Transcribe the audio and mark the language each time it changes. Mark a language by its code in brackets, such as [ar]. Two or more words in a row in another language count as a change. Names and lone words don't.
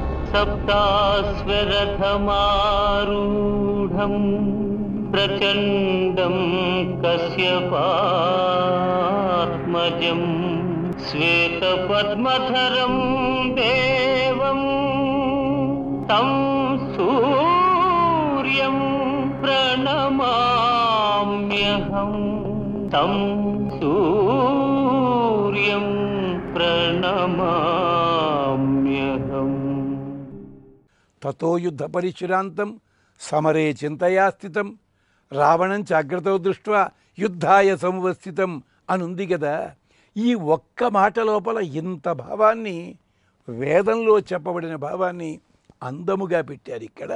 [sa] सप्ताश्वरथमारूढं प्रचण्डं कश्यपात्मजं श्वेतपद्मधरं देवं तं सूर्यं प्रणमाम्यहं तं सूर्यं प्रणमाम्यहम्। తతో యుద్ధ పరిశ్రాంతం సమరే చింతయా స్థితం రావణం చాగ్రతో దృష్ట్వా యుద్ధాయ సముపస్థితం [te] అనుంది కదా. ఈ ఒక్క మాట లోపల ఇంత భావాన్ని, వేదంలో చెప్పబడిన భావాన్ని అందముగా పెట్టారు ఇక్కడ.